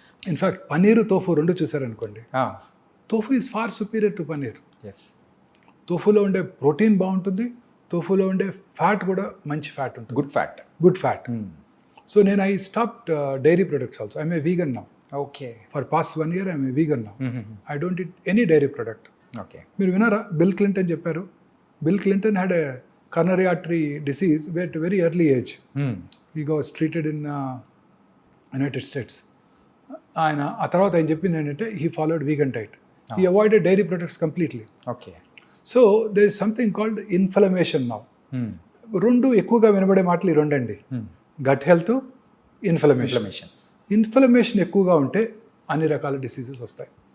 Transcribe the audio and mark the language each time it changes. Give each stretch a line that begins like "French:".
English: in fact paneer, tofu
Telugu: రెండు చూసారనుకోండి,
English: Tofu is far superior to paneer. Yes.
Telugu: తోఫులో ఉండే protein బాగుంటుంది, తోఫులో ఉండే ఫ్యాట్ కూడా మంచి ఫ్యాట్ ఉంటుంది,
English: Good fat. So
Telugu: నేను
English: I stopped dairy products also. I'm a vegan now. Okay. For past 1 year I'm a vegan now. I don't eat any dairy product. Okay.
Telugu: మీరు వినారా, bill Clinton చెప్పారు.
English: Bill Clinton had a coronary artery disease at a very early age. He was treated in United States.
Telugu: ఆయన ఆ తర్వాత ఆయన చెప్పింది ఏంటంటే
English: He followed vegan diet. He avoided dairy products completely. Okay. So there is something called inflammation now.
Telugu: రెండు ఎక్కువగా వినబడే మాటలు ఈ రెండండి, గట్ హెల్త్, ఇన్ఫ్లమేషన్. ఇన్ఫ్లమేషన్ ఎక్కువగా ఉంటే అన్ని రకాల డిసీజెస్ వస్తాయి.